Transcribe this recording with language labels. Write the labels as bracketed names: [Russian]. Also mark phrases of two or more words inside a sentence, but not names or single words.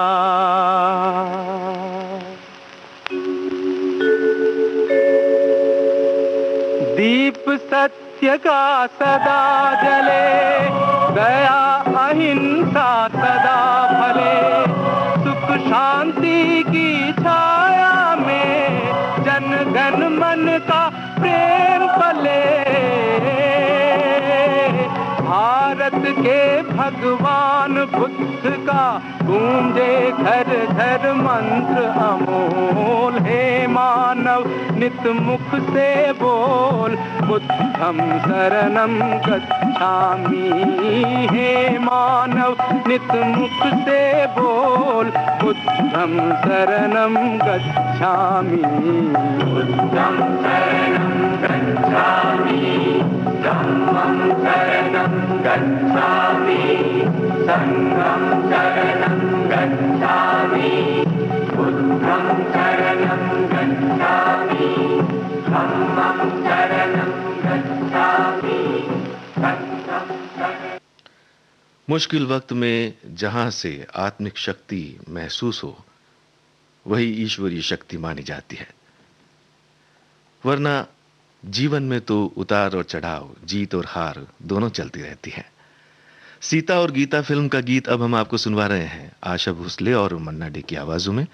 [Hindi] दीप सत्य का सदा जले, दया अहिंसा सदा फले, सुख शांति की छाया में जन गण मन का प्रेम पले। भारत के भगवान बुद्ध का गूंजे घर घर मंत्र अमोल। हे मानव नित मुख से बोल, [Pali] बुद्धं शरणं गच्छामि। [Hindi] हे मानव नित मुख से बोल, [Pali] बुद्धं शरणं गच्छामि। बुद्धं शरणं गच्छामि, धम्मं शरणं गच्छामि, संघं शरणं गच्छामि। बुद्धं शरणं गच्छामि, धम्मं शरणं गच्छामि, संघं शरणं। [Hindi] मुश्किल वक्त में जहां से आत्मिक शक्ति महसूस हो, वही ईश्वरीय शक्ति मानी जाती है। वरना जीवन में तो उतार और चढ़ाव, जीत और हार दोनों चलती रहती हैं। सीता और गीता फिल्म का गीत अब हम आपको सुनवा रहे हैं, आशा भोसले और मन्ना डे की आवाजों में।